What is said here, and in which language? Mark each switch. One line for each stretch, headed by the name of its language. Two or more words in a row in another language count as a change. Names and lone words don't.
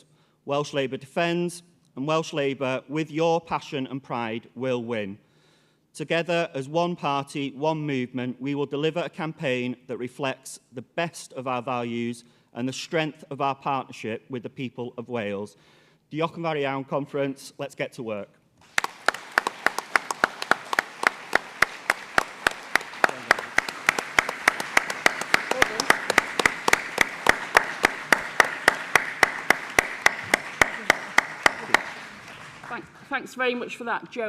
English: Welsh Labour defends, and Welsh Labour, with your passion and pride, will win. Together, as one party, one movement, we will deliver a campaign that reflects the best of our values and the strength of our partnership with the people of Wales.
Welsh: Diolch yn fawr iawn,
English: conference. Let's get to work. Thanks very much for that, Joe.